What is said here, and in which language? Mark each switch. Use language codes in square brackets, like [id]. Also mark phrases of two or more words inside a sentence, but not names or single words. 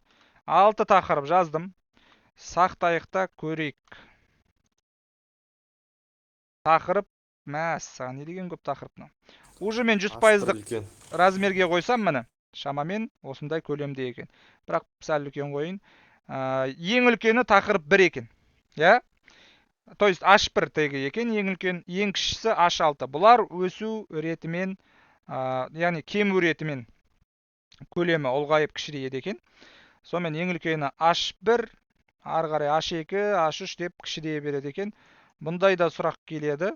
[kk] 6 тақырып жаздым. Сақтайықта көрейік. Тақырып, мәссаған, не деген көп тақырыпны. Уже мен 100%-ық размерге қойсам, міне, шамамен осындай көлемде екен. Бірақ сәл үлкен қойын. Ең үлкені тақырып 1 екен. Я? То есть H1 тегі екен, ең үлкен, ең кішісі H6. Бұлар өсу ретімен, яғни кему ретімен көлемі ұлғайып кішірейеді екен. Сонымен ең үлкені H1, ары қарай H2, H3 деп кішірейе береді екен. Бұндай да сұрақ келеді.